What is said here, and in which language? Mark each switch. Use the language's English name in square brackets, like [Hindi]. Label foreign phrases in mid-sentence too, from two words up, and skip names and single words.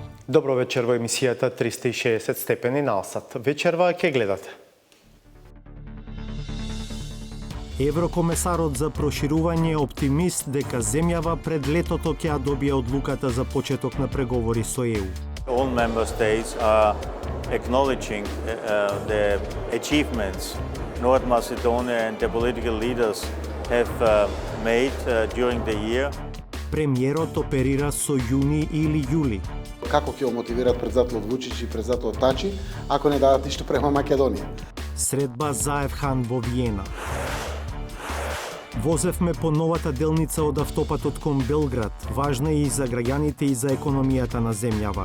[Macedonian] Добро вечер во емисијата 360 степени на Алсат. Вечерва ќе гледате. Еврокомесарот за проширување е оптимист дека земјава пред летото ќе ја добие одлуката за почеток на преговори со ЕУ. [English] All member states are acknowledging the achievements North Macedonia and the political leaders have made during the year. [Macedonian] Премиерот оперира со јуни или јули. Како ќе го мотивираат председателот Вучич и председателот Тачи, ако не дадат ништо према Македонија? Средба за Евхан во Виена. Возевме по новата делница од автопатот кон Белград, важна и за граѓаните и за економијата на земјава.